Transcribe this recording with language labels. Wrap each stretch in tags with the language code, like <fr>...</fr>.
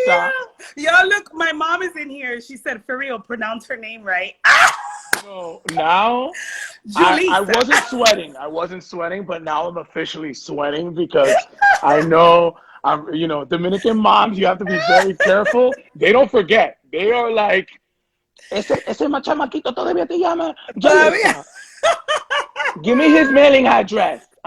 <en>Yeah. Yo, look, my mom is in here. She said, for real, pronounce her name right. So now I wasn't sweating. I wasn't sweating, but now I'm officially sweating because I know Dominican moms, you have to be very careful. They don't forget. They are like,</en> <es>ese chamaquito todavía te llama Julissa.</es> <en>Give me his mailing address.</en>